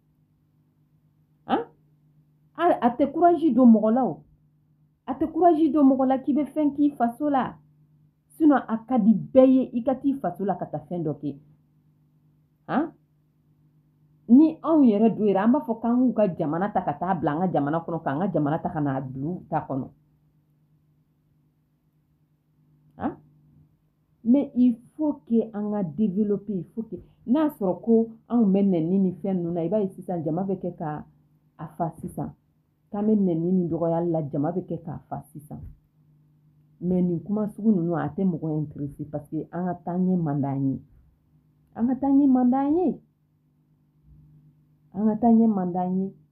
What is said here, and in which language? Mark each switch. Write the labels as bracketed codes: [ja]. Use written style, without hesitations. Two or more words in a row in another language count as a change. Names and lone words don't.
[bm] a tɛ courage don mɔgɔ la o a tɛ courage don mɔgɔ la k'i bɛ fɛn k'i faso la sinon a ka di bɛɛ ye i ka t'i faso la ka taa fɛn dɔ kɛ ni anw yɛrɛ don yɛrɛ an b'a fɔ k'an k'u ka jamana ta ka taa bila an ka jamana kɔnɔ k'an ka jamana ta ka n'a bila u ta kɔnɔ [fr] mais il faut que [bm] an ka développer [fr] il faut que [bm] n'a sɔrɔ ko anw bɛ nɛni ni fɛn ninnu na i b'a ye sisan jama bɛ kɛ ka a fa sisan k'an bɛ nɛni ni dɔgɔyali la jama bɛ kɛ k'a fa sisan mais nin kuma sugu ninnu a tɛ mɔgɔ intéressé [fr] parce que [bm] an ka taa ɲɛ man d'an ye an ka taa ɲɛ man d'an ye an ka taa ɲɛ man d'an ye